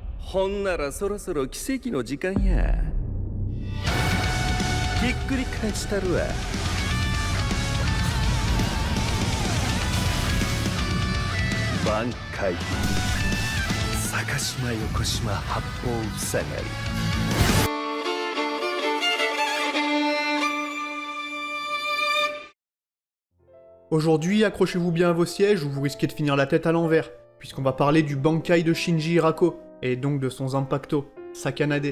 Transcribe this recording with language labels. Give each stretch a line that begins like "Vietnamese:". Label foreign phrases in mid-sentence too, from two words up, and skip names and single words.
Japanese: ほんならそろそろ奇跡の時間や。ひっくり返したるわ。挽回坂島横島八方塞がり。
French: Aujourd'hui, accrochez-vous bien à vos sièges ou vous risquez de finir la tête à l'envers, puisqu'on va parler du Bankai de Shinji Hirako, et donc de son Zanpakuto, Sakanade.